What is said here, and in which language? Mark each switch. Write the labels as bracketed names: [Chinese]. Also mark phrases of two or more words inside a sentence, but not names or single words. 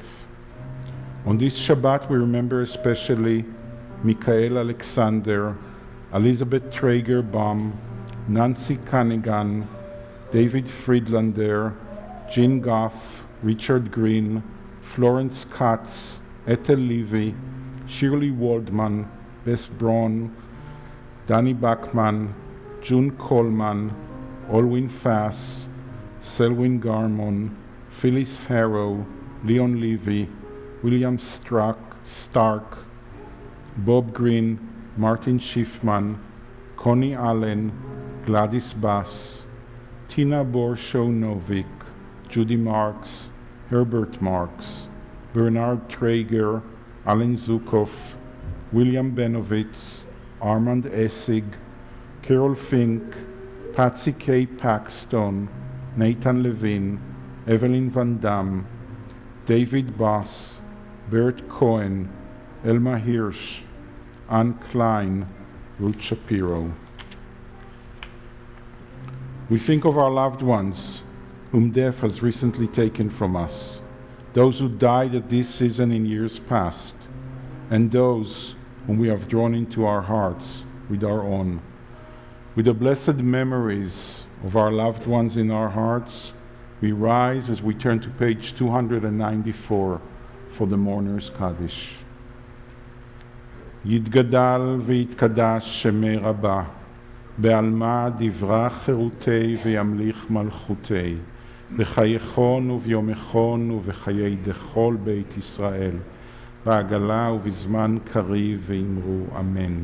[English] On this Shabbat, we remember especially Michael Alexander, Elizabeth Traeger-Baum, Nancy Cunningham, David Friedlander, Jean Goff, Richard Green, Florence Katz, Ethel Levy, Shirley Waldman, Bess Braun, Danny Bachman, June Coleman, Olwyn Fass, Selwyn Garmon, Phyllis Harrow, Leon Levy, William Stark, Bob Green, Martin Schiffman, Connie Allen, Gladys Bass, Tina Borshow-Novick, Judy Marks, Herbert Marks, Bernard Traeger, Alan Zukov, William Benovitz, Armand Essig, Carol Fink, Patsy K. Paxton, Nathan Levine, Evelyn Van Dam, David Boss, Bert Cohen, Elma Hirsch, Ann Klein, Ruth Shapiro. We think of our loved ones whom death has recently taken from us, those who died at this season in years past, and those whom we have drawn into our hearts with our own. With the blessed memories of our loved ones in our hearts, we rise as we turn to page 294 for the Mourner's Kaddish. [Aramaic] יתגדל ויתקדש שמי רבה, בעלמא דברה חירותי וימליך מלכותי, בחייכון וביומכון ובחיי דכל בית ישראל, בעגלה ובזמן קריב ואמרו אמן.